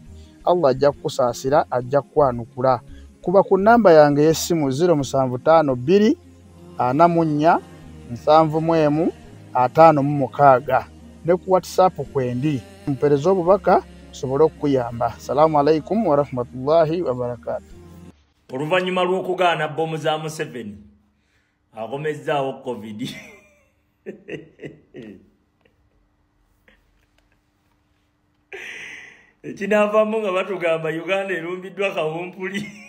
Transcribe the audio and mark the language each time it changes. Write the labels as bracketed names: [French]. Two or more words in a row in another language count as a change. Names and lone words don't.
[Ganda] Allah ajja kukusaasira, ajja kukwanukula. Kuba ku nnamba yange y'essimu 0752 44 71 56 ne ku WhatsApp kwendi. Mpereza obubaka sobolo okuyamba. [Arabic] السلام عليكم ورحمة الله وبركاته. [Ganda] Oluvannyuma lw'okugaana bbomu za Museveni akomezzaawo COVID. Ekinaavaamu nga batugamba Uganda erumbiddwa kawumpuli.